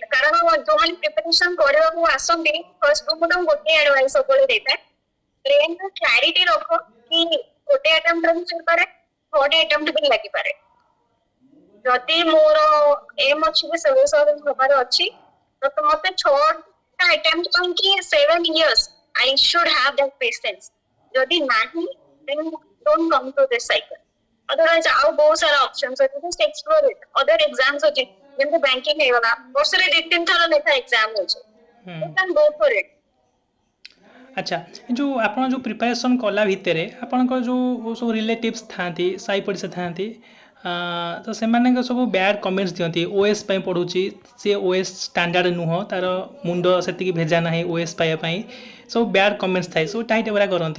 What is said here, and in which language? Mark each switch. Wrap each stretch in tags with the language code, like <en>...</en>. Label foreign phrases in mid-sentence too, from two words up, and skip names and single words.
<or>କାରଣ ଯୋଉମାନେ ପ୍ରିପାରେସନ କରିବାକୁ ଆସନ୍ତି ଫର୍ଷ୍ଟ ମୁଁ ତାଙ୍କୁ ଗୋଟେ ଆଡଭାଇସ ସବୁବେଳେ ଦେଇଥାଏ, ବ୍ରେନରେ କ୍ଲାରିଟି ରଖ କି ଗୋଟେ ଆଟେମ୍ପ୍ଟରେ ବି ହେଇପାରେ,</or> <en>third attempt</en> <or>ବି ଲାଗିପାରେ। ଯଦି ମୋର ଏମ୍ ଅଛି କି</or> <en>civil servant</en> <or>ହବାର ଅଛି ତ ମତେ 6ଟା ଆଟେମ୍ପ୍ଟ ପାଇଁ କି 7</or> <en>years I should have that patience।</en> <or>ଯଦି ନାହିଁ</or> <en>then don't come to this cycle।</en> <or>otherwise ଆଉ ବହୁତ ସାରା ଅପସନ୍ସ ଅଛି,</or> <en>just explore it। other exams</en> <or>ଅଛି ଯେମିତି ବ୍ୟାଙ୍କିଙ୍ଗ ହେଇଗଲା, ବର୍ଷରେ 2-3 ଥର ଲେଖା ଏକ୍ସାମ ହଉଛି,</or> <en>you can go for it।</en> <or>ଆଚ୍ଛା, ଯେଉଁ ଆପଣ ଯେଉଁ ପ୍ରିପାରେସନ୍ କଲା ଭିତରେ ଆପଣଙ୍କର ଯେଉଁ ସବୁ ରିଲେଟିଭ୍ସ ଥାଆନ୍ତି, ସାଇ ପଡ଼ିଶା ଥାଆନ୍ତି, ତ ସେମାନଙ୍କ ସବୁ</or> <en>bad comments</en> <or>ଦିଅନ୍ତି। ଓଏସ୍ ପାଇଁ ପଢ଼ୁଛି, ସେ ଓଏସ୍ ଷ୍ଟାଣ୍ଡାର୍ଡ଼ ନୁହଁ, ତାର ମୁଣ୍ଡ ସେତିକି ଭେଜା ନାହିଁ ଓଏସ୍ ପାଇବା ପାଇଁ, ସବୁ</or> <en>bad comments</en> <or>ଥାଏ, ସବୁ ଟାଇଟ୍ ବରା କରନ୍ତି।</or>